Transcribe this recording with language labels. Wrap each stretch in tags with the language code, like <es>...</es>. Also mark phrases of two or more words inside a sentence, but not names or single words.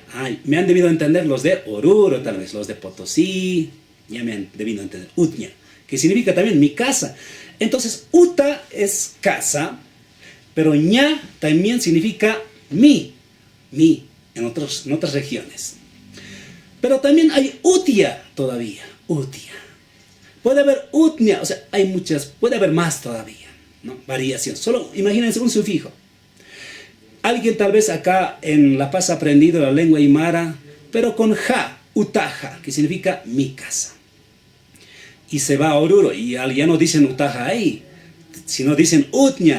<es>Me han debido entender los de Oruro, tal vez, los de Potosí. Ya me han debido entender, utña. Que significa también mi casa. Entonces, uta es casa, pero ña también significa mi, en otras regiones. Pero también hay utia todavía, utia. Puede haber utnia, o sea, hay muchas, puede haber más todavía, ¿no? Variación. Solo imagínense un sufijo. Alguien tal vez acá en La Paz ha aprendido la lengua aymara, pero con ja, utaja, que significa mi casa. Y se va a Oruro y ya no dicen utaja ahí, sino dicen utnia.</es>